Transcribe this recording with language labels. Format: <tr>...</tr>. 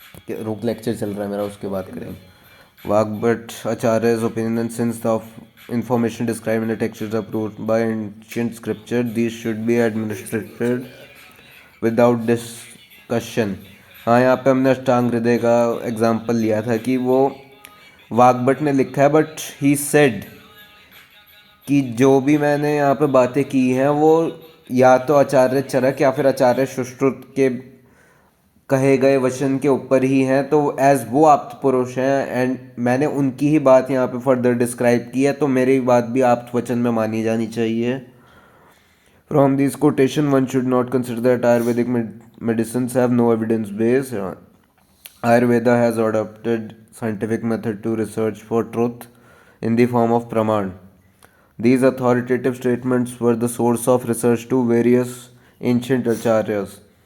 <hi>रुक, लेक्चर चल रहा है मेरा, उसके बाद करेंगे।</hi> <en>Vagbhata Acharya's opinion, since the information described in the text is approved by ancient scripture, these should be administered without discussion।</en> <hi>हाँ, यहाँ पे हमने अष्टांग हृदय का एग्जाम्पल लिया था कि वो वाग्भट ने लिखा है, बट ही सेड कि जो भी मैंने यहाँ पे बातें की हैं वो या तो आचार्य चरक या फिर आचार्य सुश्रुत के कहे गए वचन के ऊपर ही हैं, तो एज वो आप्त पुरुष हैं एंड मैंने उनकी ही बात यहाँ पे फर्दर डिस्क्राइब की है, तो मेरी बात भी आप्त वचन में मानी जानी चाहिए।</hi> <en>From this quotation one should not consider that Ayurvedic medicines have no evidence base. Ayurveda has adopted scientific method to research for truth in the form of praman. These authoritative statements were the source of research to various ancient acharyas.</en>